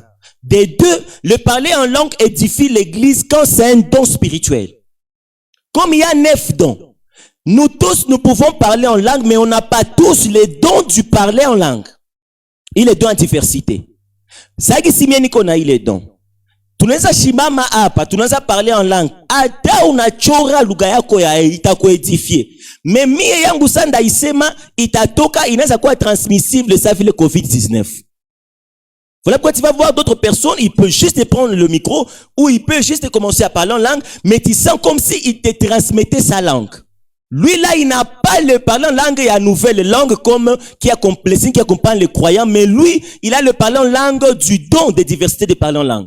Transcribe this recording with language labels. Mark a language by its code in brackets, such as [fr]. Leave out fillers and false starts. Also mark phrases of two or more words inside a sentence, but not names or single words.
[fr] Des deux, le parler en langue édifie l'église quand c'est un don spirituel. Comme il y a 9 dons, nous tous, nous pouvons parler en langue, mais on n'a pas tous les dons du parler en langue. Il est don en diversité. Ça qui si qu'on a eu les dons. [sw] Tunaweza shimama hapa, tunaweza [fr] parler en langue. [sw] Hata unachora lugha yako ya itakuedifie. [fr] Mais mie [sw] yangu sanda isema itatoka inaweza kuwa [fr] transmissible ça [sw] vile COVID-19. [fr] Voilà pourquoi tu vas voir d'autres personnes, il peut juste prendre le micro ou il peut juste commencer à parler en langue, mais tu sens comme si il te transmettait sa langue. Lui là, il n'a pas le parler en langue et à nouvelle langue comme qui accompagne les croyants, mais lui, il a le parler en langue du don de diversité de parler en langue.